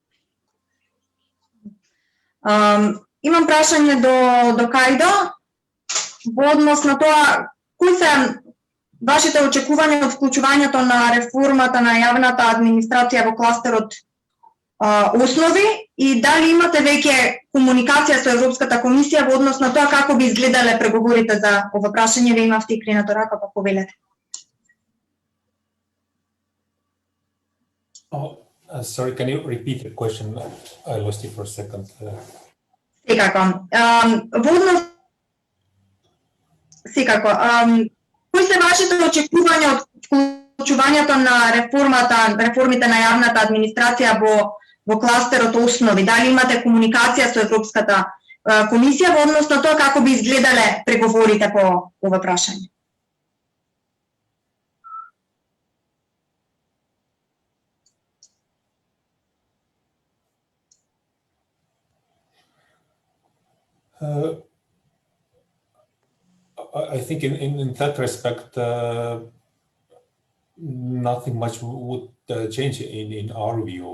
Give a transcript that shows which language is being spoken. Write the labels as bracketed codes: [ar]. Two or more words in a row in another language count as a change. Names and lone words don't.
[mk] Имам прашање до Кајдо во однос на тоа кои се вашите очекувања од вклучувањето на реформата на јавната администрација во кластерот основи и дали имате веќе комуникација со Европската комисија во однос на тоа како би изгледале преговорите за ова прашање? Ви имавте и кренато рака, па повелете. [en] Sorry, can you repeat the question? I lost you for a second. [mk] Секако. Кои се вашите очекувања од вклучувањето на реформите на јавната администрација во кластерот основи? Дали имате комуникација со Европската комисија во однос на тоа како би изгледале преговорите по ова прашање? [en] I think in that respect, nothing much would change in our view.